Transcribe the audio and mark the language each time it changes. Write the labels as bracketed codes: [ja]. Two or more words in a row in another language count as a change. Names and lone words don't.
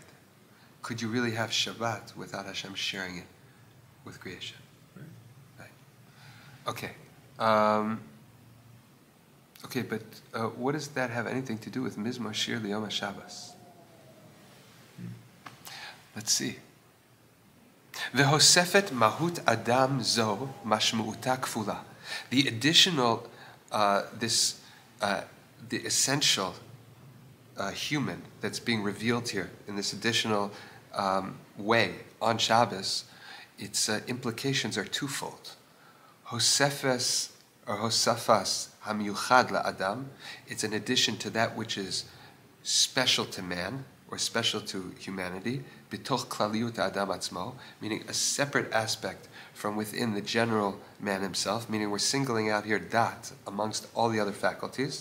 [en] Could you really have Shabbat without Hashem sharing it with creation? Right. Okay. Okay, but what does that have anything to do with Mizmor Shir L'Yom HaShabbos? Let's see. [he] והוספת מהות אדם זו משמעותה כפולה. [en] The additional, the essential human that's being revealed here in this additional way on Shabbos, its implications are twofold. [he] הוספת או הוספת המיוחד לאדם, [en] it's an addition to that which is special to man or special to humanity, [he] בתוך כלליות אדם עצמו, [en] meaning a separate aspect from within the general man himself, meaning we're singling out here dat amongst all the other faculties.